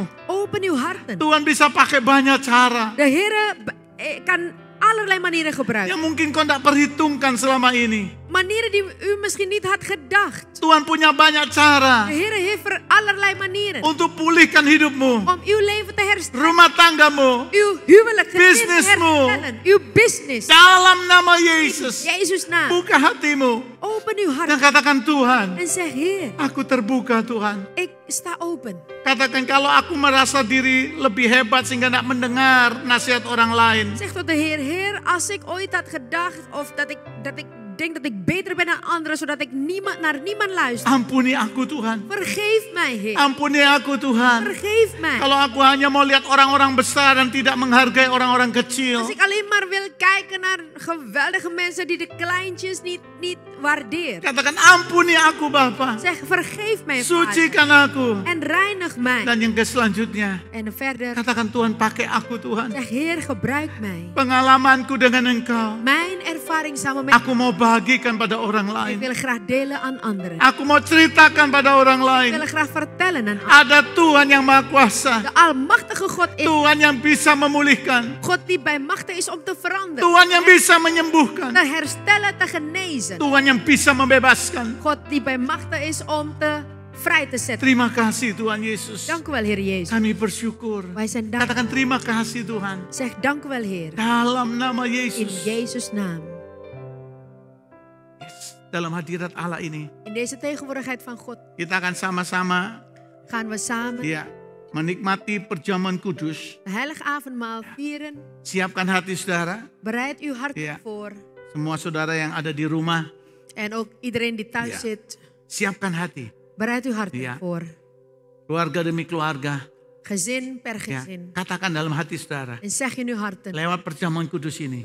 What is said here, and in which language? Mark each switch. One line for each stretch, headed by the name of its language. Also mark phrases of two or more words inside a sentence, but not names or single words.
Dutch: Open uw harten.
Indonesian: Tuhan bisa pakai banyak cara
Dutch: De Heer kan allerlei manieren gebruiken.
Indonesian: yang mungkin kau tidak perhitungkan selama ini.
Dutch: Manieren die u misschien niet had gedacht.
Indonesian: Tuhan punya banyak cara
Dutch: De Heer heeft allerlei manieren
Indonesian: untuk pulihkan hidupmu,
Dutch: om uw leven te herstellen.
Indonesian: rumah tanggamu,
Dutch: Uw huwelijk, gezin te
Indonesian: Businessmu.
Dutch: herstellen. Uw business.
Indonesian: dalam nama Yesus.
Dutch: Jezus' naam.
Indonesian: Buka hatimu
Dutch: Open uw
Indonesian: dan
Dutch: hart
Indonesian: katakan, Tuhan,
Dutch: en zeg: Heer,
Indonesian: aku terbuka Tuhan.
Dutch: ik sta open.
Indonesian: Katakan, kalau aku merasa diri lebih hebat sehingga tidak mendengar nasihat orang lain,
Dutch: Zeg tot de Heer: Heer, als ik ooit had gedacht of dat ik denk dat ik beter ben dan anderen, zodat ik naar niemand luister.
Indonesian: ampuni aku Tuhan.
Dutch: Vergeef mij, Heer.
Indonesian: Ampuni aku Tuhan.
Dutch: Vergeef mij.
Indonesian: Kalau aku hanya mau lihat orang-orang besar dan tidak menghargai orang-orang kecil.
Dutch: Als ik alleen maar wil kijken naar geweldige mensen die de kleintjes niet waarderen.
Indonesian: Katakan, ampuni aku Bapa.
Dutch: Zeg: vergeef mij, Vader.
Indonesian: Sucikan aku.
Dutch: En reinig mij.
Indonesian: Dan yang selanjutnya,
Dutch: En verder,
Indonesian: katakan, Tuhan pakai aku Tuhan.
Dutch: zeg: Heer, gebruik mij.
Indonesian: Pengalamanku dengan Engkau,
Dutch: Mijn ervaring samen met
Indonesian: aku mau bagikan pada orang
Dutch: ik
Indonesian: lain.
Dutch: wil graag delen aan anderen.
Indonesian: Aku mau ceritakan pada orang
Dutch: Ik
Indonesian: lain.
Dutch: wil graag vertellen aan anderen.
Indonesian: Ada Tuhan yang Maha Kuasa.
Dutch: De almachtige God is
Indonesian: Tuhan yang bisa memulihkan.
Dutch: God die bij machten is om te veranderen.
Indonesian: Tuhan yang bisa menyembuhkan.
Dutch: Te herstellen, te genezen.
Indonesian: Tuhan yang bisa membebaskan.
Dutch: God die bij machten is om te vrij te zetten.
Indonesian: Terima kasih Tuhan Yesus.
Dutch: Dank u wel, Heer Jezus.
Indonesian: Kami bersyukur.
Dutch: Wij zijn dankbaar.
Indonesian: Katakan terima kasih Tuhan.
Dutch: Zeg: dank u wel, Heer.
Indonesian: Dalam nama
Dutch: In
Indonesian: Yesus.
Dutch: Jezus' naam.
Indonesian: Yes. Dalam hadirat Allah ini,
Dutch: In deze tegenwoordigheid van God
Indonesian: kita akan sama-sama
Dutch: gaan we samen
Indonesian: ya menikmati perjamuan kudus.
Dutch: de heilige avondmaal vieren.
Indonesian: Siapkan hati saudara.
Dutch: Bereid uw hart Ja. voor.
Indonesian: Semua saudara yang ada di rumah,
Dutch: En ook iedereen die thuis Ja. zit.
Indonesian: siapkan hati.
Dutch: Bereid uw hart Ja. voor.
Indonesian: Keluarga demi keluarga.
Dutch: Gezin per
Indonesian: Ya,
Dutch: gezin.
Indonesian: katakan dalam hati saudara,
Dutch: En zeg in uw harten.
Indonesian: lewat perjamuan kudus ini,